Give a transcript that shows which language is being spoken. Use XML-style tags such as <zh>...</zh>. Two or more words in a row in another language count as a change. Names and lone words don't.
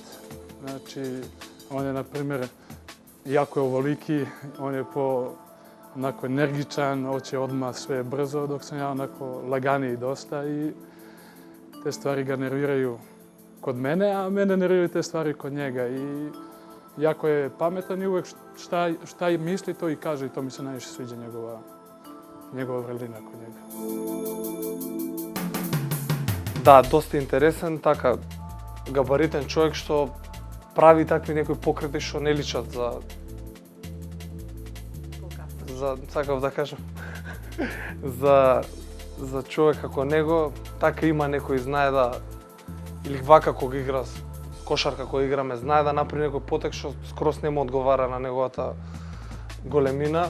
<sr>Znači, on je, na primjer, jako je ovoliki, on je onako energičan, hoće odmah sve brzo, dok sam ja onako laganiji dosta i te stvari ga nerviraju kod mene, a mene nerviraju te stvari kod njega. I jako je pametan i uvijek šta misli to i kaže i to mi se najviše sviđa njegova vrlina kod njega.</sr> <mk>Да, доста интересен, така габаритен човек што прави такви некои покрети што не личат за сакав да кажам за човек како него, така има некој знае да или вака кога игра кошарка која играме, знае да направи некој потек што скрос не му одговара на неговата големина.</mk>